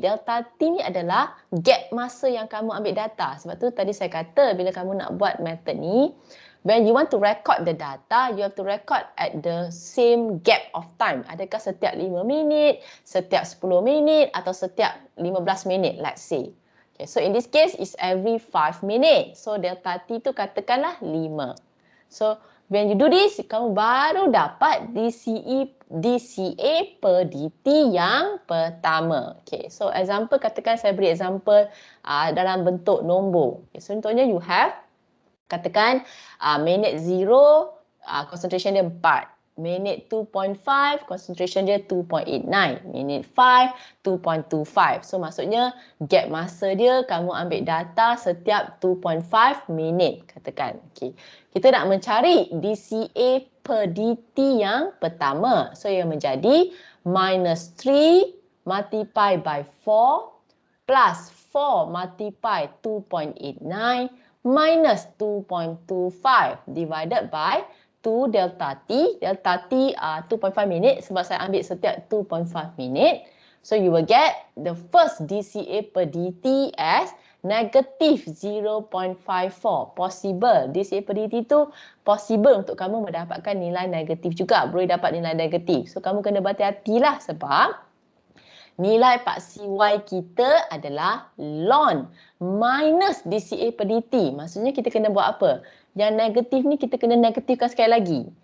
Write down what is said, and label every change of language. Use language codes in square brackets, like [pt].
[ms] Delta T ni adalah gap masa yang kamu ambil data. Sebab tu tadi saya kata bila kamu nak buat method ni, [en] when you want to record the data, you have to record at the same gap of time. [ms] Adakah setiap 5 minit, setiap 10 minit atau setiap 15 minit, [en] let's say. So in this case, it's every 5 minutes. [ms] So delta T tu katakanlah 5. [en] So when you do this, [ms] kamu baru dapat DCA per DT yang pertama. So example, katakan saya beri example dalam bentuk nombor. So contohnya [en] you have, [ms] katakan minit 0, concentration dia 4. Minit 2.5, concentration dia 2.89. Minit 5, 2.25. So maksudnya gap masa dia kamu ambil data setiap 2.5 minit katakan. Kita nak mencari DCA per DT yang pertama. [en] So [ms] yang menjadi [en] minus 3 multiply by 4 plus 4 multiply 2.89 minus 2.25 divided by 2 delta T. [ms] Delta T 2.5 minit sebab saya ambil setiap 2.5 minit. [en] So you will get the first DCA per DT as negative 0.54. Possible. [ms] DCA per DT tu possible untuk kamu mendapatkan nilai negatif juga. Boleh dapat nilai negatif. So kamu kena berhati-hatilah sebab nilai Pak CY kita adalah ln minus DCA per DT. Maksudnya kita kena buat apa? Yang negatif ni kita kena negatifkan sekali lagi.